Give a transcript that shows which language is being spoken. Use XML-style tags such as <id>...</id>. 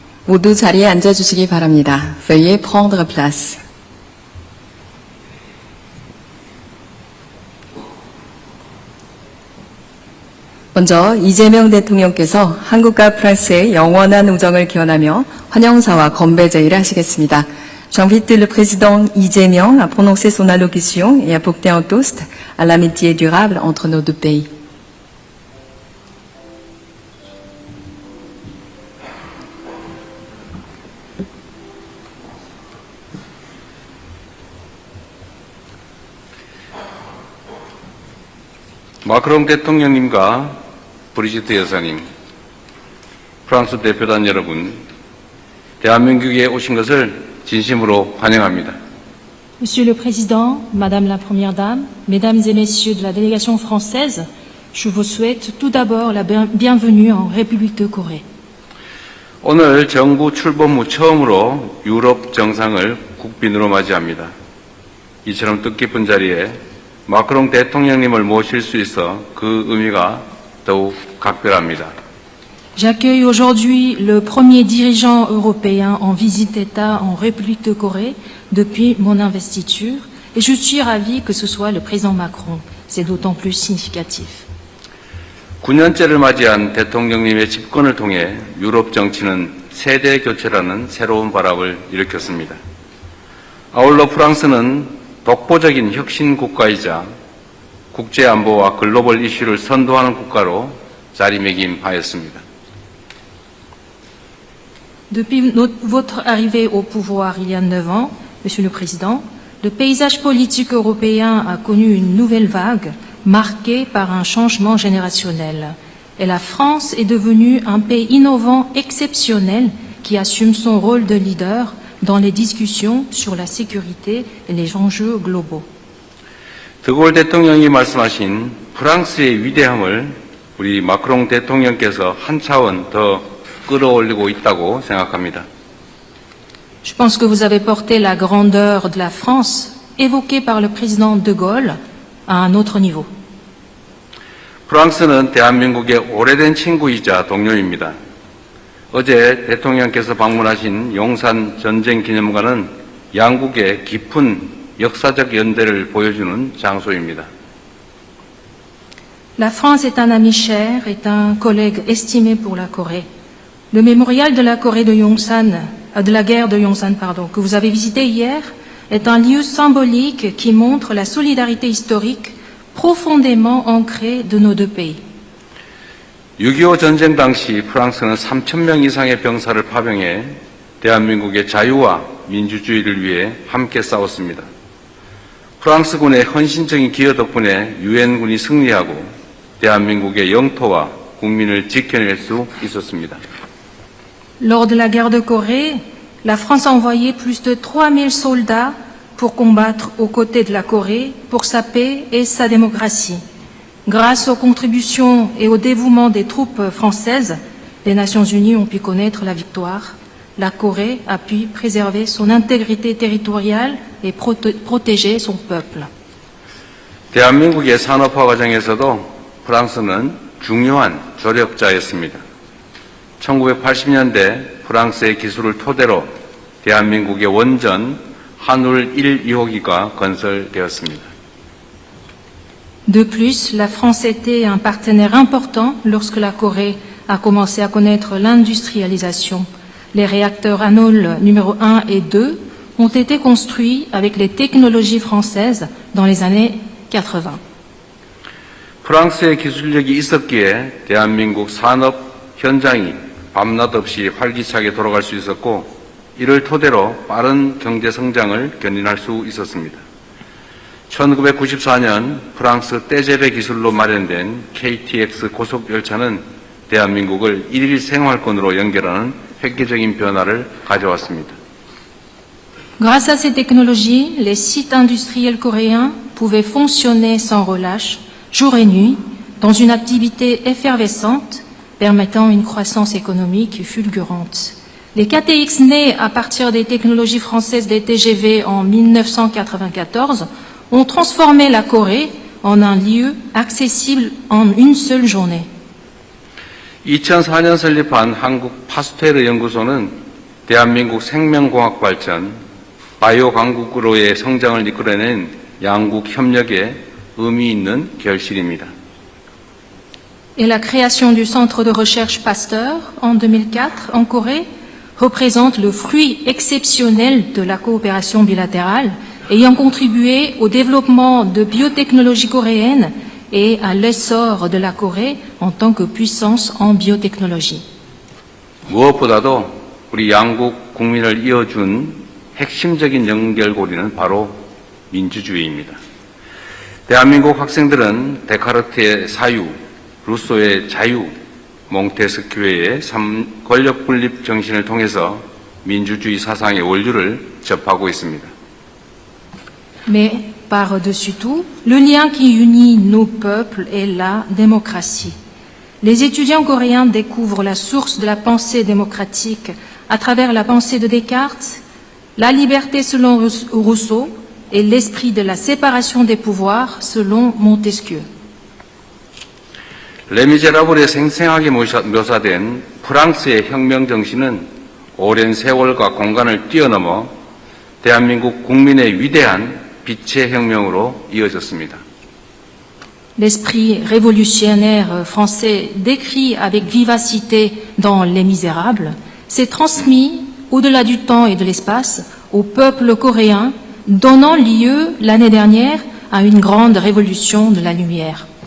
<ko>모두 자리에 앉아주시기 바랍니다.</ko> <fr>Veuillez prendre place.</fr> <ko>먼저 이재명 대통령께서 한국과 프랑스의 영원한 우정을 기원하며 환영사와 건배 제의를 하시겠습니다.</ko> <fr>J'invite le président Ijemeong à prononcer son allocution et à porter un toast à l'amitié durable entre nos deux pays.</fr> <ko>마크롱 대통령님과 브리지트 여사님, 프랑스 대표단 여러분, 대한민국에 오신 것을 진심으로 환영합니다.</ko> <fr>Monsieur le Président, Madame la Première Dame, Mesdames et Messieurs de la délégation française, je vous souhaite tout d'abord la bienvenue en République de Corée.</fr> <ko>오늘 정부 출범 후 처음으로 유럽 정상을 국빈으로 맞이합니다. 이처럼 뜻깊은 자리에 마크롱 대통령님을 모실 수 있어 그 의미가 더욱 각별합니다.</ko> <fr>J'accueille aujourd'hui le premier dirigeant européen en visite d'État en République de Corée depuis mon investiture et je suis ravi que ce soit le président Macron. C'est d'autant plus significatif.</fr> <ko>9년째를 맞이한 대통령님의 집권을 통해 유럽 정치는 세대 교체라는 새로운 바람을 일으켰습니다. 아울러 프랑스는 독보적인 혁신 국가이자 국제 안보와 글로벌 이슈를 선도하는 국가로 자리매김하였습니다.</ko> <fr>Depuis votre arrivée au pouvoir il y a 9 ans, Monsieur le Président, le paysage politique européen a connu une nouvelle vague marquée par un changement générationnel. Et la France est devenue un pays innovant exceptionnel qui assume son rôle de leader dans les discussions sur la sécurité et les enjeux globaux.</fr> <ko>드골 대통령이 말씀하신 프랑스의 위대함을 우리 마크롱 대통령께서 한 차원 더 끌어올리고 있다고 생각합니다.</ko> <fr>Je pense que vous avez porté la grandeur de la France évoquée par le président de Gaulle à un autre niveau.</fr> <ko>프랑스는 대한민국의 오래된 친구이자 동료입니다. 어제 대통령께서 방문하신 용산 전쟁기념관은 양국의 깊은 역사적 연대를 보여주는 장소입니다.</ko> <fr>La France est un ami cher, est un collègue estimé pour la Corée. Le mémorial de la Corée de Yongsan, de la guerre de Yongsan, que vous avez visité hier, est un lieu symbolique qui montre la solidarité historique profondément ancrée de nos deux pays.</fr> <ko>6.25 전쟁 당시 프랑스는 3,000명 이상의 병사를 파병해 대한민국의 자유와 민주주의를 위해 함께 싸웠습니다. 프랑스군의 헌신적인 기여 덕분에 유엔군이 승리하고 대한민국의 영토와 국민을 지켜낼 수 있었습니다.</ko> <fr>Lors de la guerre de Corée, la France a envoyé plus de 3000 soldats pour combattre aux côtés de la Corée pour sa paix et sa démocratie. Grâce aux contributions et au dévouement des troupes françaises, les Nations Unies ont pu connaître la victoire. La Corée a pu préserver son intégrité territoriale et protéger son peuple.</fr> <ko>대한민국의 산업화 과정에서도 프랑스는 중요한 조력자였습니다. 1980년대 프랑스의 기술을 토대로 대한민국의 원전 한울 1, 2호기가 건설되었습니다.</ko> <fr>De plus, la France était un partenaire important lorsque la Corée a commencé à connaître l'industrialisation. Les réacteurs Hanul numéro 1 et 2 ont été construits avec les technologies françaises dans les années 80.</fr> <ko>프랑스의 기술력이 있었기에 대한민국 산업 현장이 밤낮 없이 활기차게 돌아갈 수 있었고 이를 토대로 빠른 경제 성장을 견인할 수 있었습니다. 1994년 프랑스 떼제베 기술로 마련된 KTX 고속열차는 대한민국을 일일 생활권으로 연결하는 획기적인 변화를 가져왔습니다.</ko> <fr>Grâce à ces technologies, les sites industriels coréens pouvaient fonctionner sans relâche, jour et nuit, dans une activité effervescente, permettant une croissance économique fulgurante. Les KTX nés à partir des technologies françaises des TGV en 1994 ont transformé la Corée en un lieu accessible en une seule journée.</fr> <ko>2004년 설립한 한국 파스테르 연구소는 대한민국 생명공학 발전, 바이오 강국으로의 성장을 이끌어낸 양국 협력에 의미 있는 결실입니다.</ko> <fr>et la création du centre de recherche Pasteur en 2004 en Corée représentent le fruit exceptionnel de la coopération bilatérale, ayant contribué au développement de biotechnologie coréenne et à l'essor de la Corée en tant que puissance en biotechnologie.</fr> <ko>무엇보다도 우리 양국 국민을 이어준 핵심적인 연결고리는 바로 민주주의입니다. 대한민국 학생들은 데카르트의 사유, 루소의 자유, 몽테스큐의 권력 분립 정신을 통해서 민주주의 사상의 원류를 접하고 있습니다.</ko> <fr>Mais par-dessus tout, le lien qui unit nos peuples est la démocratie. Les étudiants coréens découvrent la source de la pensée démocratique à travers la pensée de Descartes, la liberté selon Rousseau et l'esprit de la séparation des pouvoirs selon Montesquieu.</fr> <ko>레미제라블에 생생하게 묘사된 프랑스의 혁명 정신은 오랜 세월과 공간을 뛰어넘어 대한민국 국민의 위대한 빛의 혁명으로 이어졌습니다.</ko> <fr>L'esprit révolutionnaire français décrit avec vivacité dans Les Misérables s'est transmis au-delà du temps et de l'espace au peuple coréen, donnant lieu l'année dernière à une grande révolution de la lumière.</fr>